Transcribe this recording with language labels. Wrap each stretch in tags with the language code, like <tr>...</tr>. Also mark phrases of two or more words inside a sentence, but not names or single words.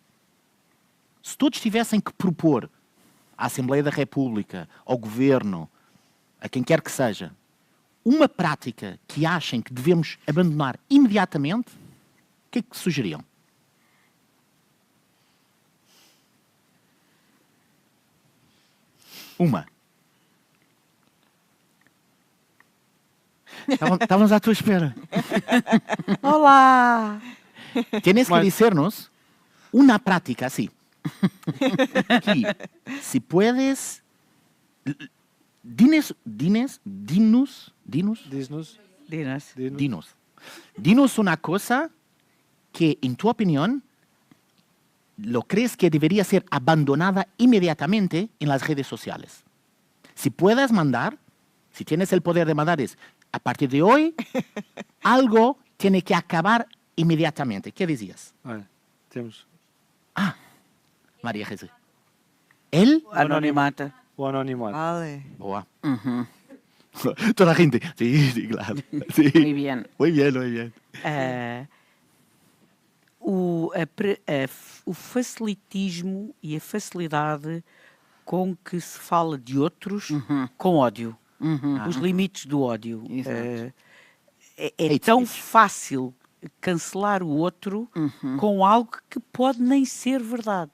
<pt>Se todos tivessem que propor à Assembleia da República, ao Governo, a quem quer que seja, uma prática que achem que devemos abandonar imediatamente, o que é que sugeriam? Uma. Estávamos à tua espera. Olá!</pt> <es>Tienes que decirnos una práctica así. Que, si puedes, dinos, dinos una cosa que, en tu opinión, lo crees que debería ser abandonada inmediatamente en las redes sociales. Si puedes mandar, Si tienes el poder de mandar es, a partir de hoy, algo tiene que acabar inmediatamente. ¿Qué decías?</es> <pt>Olha, temos</pt> <es>María Jesús. ¿Él? Anonimato.</es> <pt>o anonimato.</pt> <es>Vale. Boa. Toda la gente. Sí, sí, claro. Sí. Muy bien. Muy bien, muy bien.</es> <pt>O facilitismo e a facilidade com que se fala de outros com ódio. Os limites do ódio. Exato. É</pt> <en>Hate</en> <pt>tão</pt> <en>speech.</en> <pt>fácil cancelar o outro com algo que pode nem ser verdade.</pt>